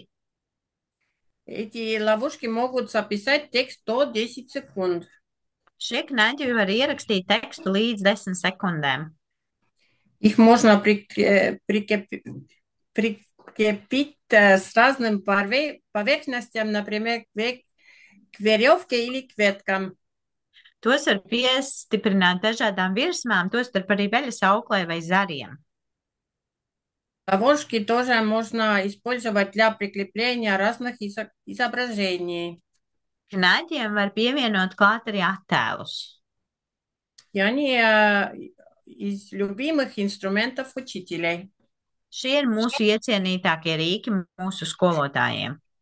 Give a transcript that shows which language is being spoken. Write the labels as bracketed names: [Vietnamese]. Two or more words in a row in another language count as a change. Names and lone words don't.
[Russian] Эти ловушки могут записать текст до 10 секунд. [Latvian] Šie knaģi var ierakstīt tekstu līdz 10 sekundēm. [Russian] Их можно прикрепить с разным поверхностям, например, к веревке или к веткам. [Latvian] Tos var piestiprināt dažādām virsmām, tostarp arī veļas auklē vai zariem. [Russian] Ловушки тоже можно использовать для прикрепления разных изображений. [Latvian] Knaģiem var pievienot klāt arī attēlus. [Russian] И они из любимых инструментов учителей. [Latvian] Šie ir mūsu iecienītākie rīki mūsu skolotājiem.